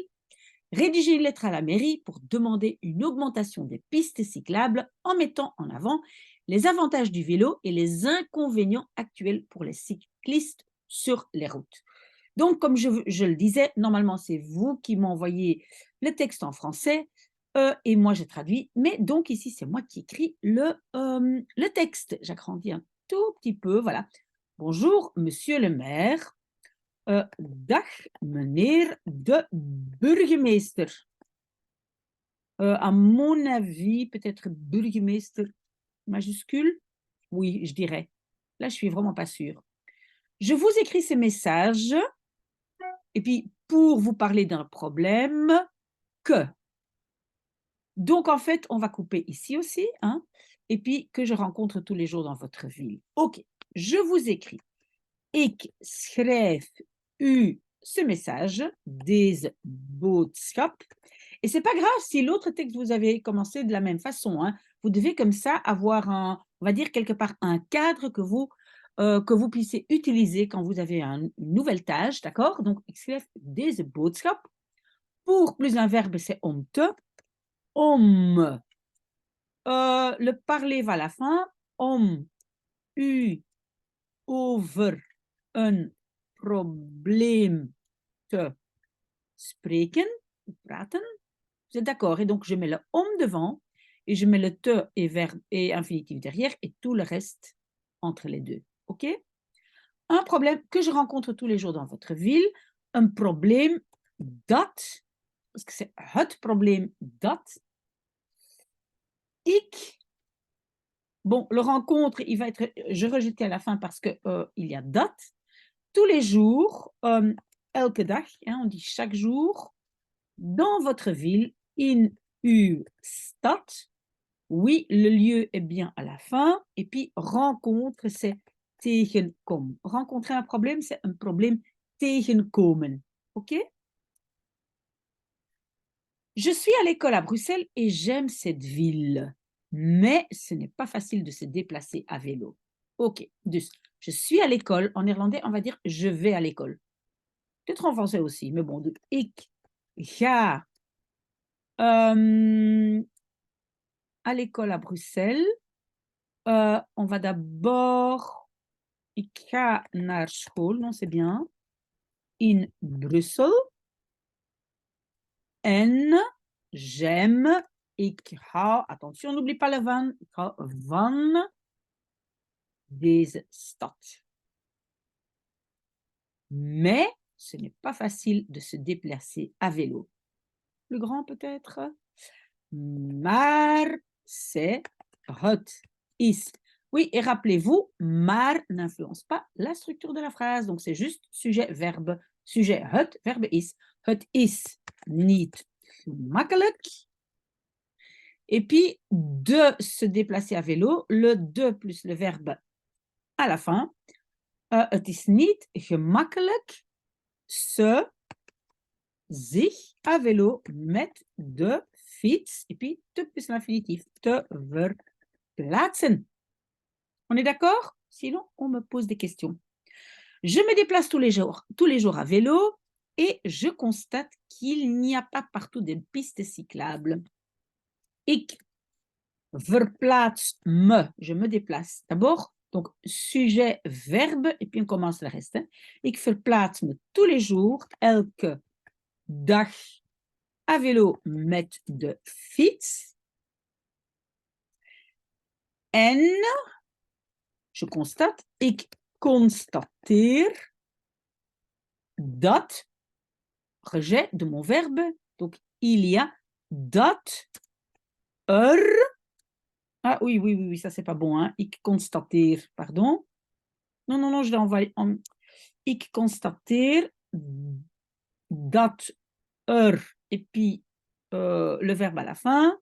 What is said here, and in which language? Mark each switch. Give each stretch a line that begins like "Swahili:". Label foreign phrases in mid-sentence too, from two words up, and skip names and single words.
French: Rédiger une lettre à la mairie pour demander une augmentation des pistes cyclables en mettant en avant les avantages du vélo et les inconvénients actuels pour les cyclistes sur les routes. Donc, comme je le disais, normalement, c'est vous qui m'envoyez le texte en français et moi, je traduis. Mais donc, ici, c'est moi qui écris le texte. J'agrandis un tout petit peu. Voilà. Bonjour, monsieur le maire.
Dutch: Dag, meneer de burgemeester.
French: À mon avis, peut-être burgemeester majuscule. Oui, je dirais. Là, je suis vraiment pas sûre. Je vous écris ces messages et puis pour vous parler d'un problème que. Donc, en fait, on va couper ici aussi, hein, et puis que je rencontre tous les jours dans votre ville. OK, je vous écris.
Dutch: Ik schrijf u
French: ce message,
Dutch: deze boodschap.
French: Et c'est pas grave si l'autre texte, vous avez commencé de la même façon, hein. Vous devez comme ça avoir un, on va dire quelque part un cadre que vous puissiez utiliser quand vous avez une nouvelle tâche, d'accord? Donc,
Dutch: ik schrijf deze boodschap.
French: Pour plus un verbe, c'est om te. Om. Le parler va à la fin.
Dutch: Om u over een probleem te spreken, praten.
French: Vous êtes d'accord? Et donc, je mets le om devant et je mets le te et verbe et infinitif derrière et tout le reste entre les deux. OK? Un problème que je rencontre tous les jours dans votre ville, un
Dutch: probleem dat,
French: parce que c'est
Dutch: het probleem dat ik.
French: Bon, le rencontre, il va être, je rejette à la fin parce que il y a dat. Tous les jours,
Dutch: elke dag,
French: hein, on dit chaque jour, dans votre ville,
Dutch: in uw stad.
French: Oui, le lieu est bien à la fin. Et puis, rencontre, c'est tegenkom. Rencontrer un problème, c'est un problème tegenkomen. OK? Je suis à l'école à Bruxelles et j'aime cette ville. Mais ce n'est pas facile de se déplacer à vélo. OK. Dus, je suis à l'école. En néerlandais, on va dire je vais à l'école. Peut-être en français aussi, mais bon. Donc,
Dutch: ik ga
French: à l'école à Bruxelles. On va d'abord.
Dutch: Ik ga naar school,
French: non, c'est bien.
Dutch: In Brussel. En j'aime. Ik hou.
French: Attention, n'oublie pas le van.
Dutch: Ik hou van deze stad.
French: Mais ce n'est pas facile de se déplacer à vélo. Plus grand peut-être?
Dutch: Maar c'est het is.
French: Oui, et rappelez-vous, maar n'influence pas la structure de la phrase. Donc, c'est juste sujet-verbe. Sujet het, verbe is.
Dutch: Het is niet gemakkelijk.
French: Et puis, de se déplacer à vélo, le de plus le verbe à la fin.
Dutch: Het is niet gemakkelijk se zich
French: à vélo
Dutch: met de fiets.
French: Et puis, te plus l'infinitif.
Dutch: Te verplaatsen.
French: On est d'accord? Sinon, on me pose des questions. Je me déplace tous les jours à vélo et je constate qu'il n'y a pas partout de pistes cyclables.
Dutch: Ik verplaats me,
French: je me déplace. D'abord, donc sujet, verbe, et puis on commence le reste. Hein.
Dutch: Ik verplaats me
French: tous les jours,
Dutch: elke dag,
French: à vélo
Dutch: met de fiets. En
French: je constate,
Dutch: ik constateer dat,
French: rejet de mon verbe, donc il y a dat ah oui, oui, oui, oui, ça c'est pas bon, hein.
Dutch: Ik constateer,
French: pardon. Non, non, non, je l'ai envoyé.
Dutch: Ik constateer dat
French: et puis le verbe à la fin.